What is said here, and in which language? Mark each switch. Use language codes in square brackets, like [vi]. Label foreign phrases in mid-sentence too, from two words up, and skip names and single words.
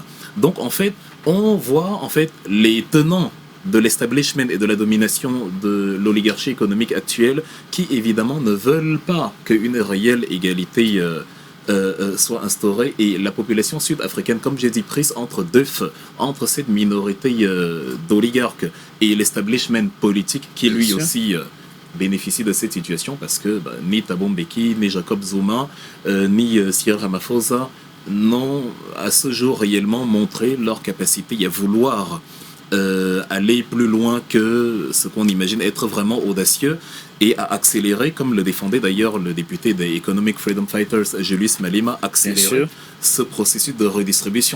[fr] Donc en fait, on voit les tenants de l'establishment et de la domination de l'oligarchie économique actuelle qui évidemment ne veulent pas qu'une réelle égalité soit instaurée, et la population sud-africaine, comme j'ai dit, prise entre deux feux, entre cette minorité d'oligarques et l'establishment politique qui lui aussi bénéficie de cette situation, parce que ni Thabo Mbeki, ni Jacob Zuma, ni Cyril Ramaphosa n'ont à ce jour réellement montré leur capacité à vouloir aller plus loin que ce qu'on imagine être vraiment audacieux, et à accélérer, comme le défendait d'ailleurs le député des Economic Freedom Fighters, Julius Malema, accélérer ce processus de redistribution.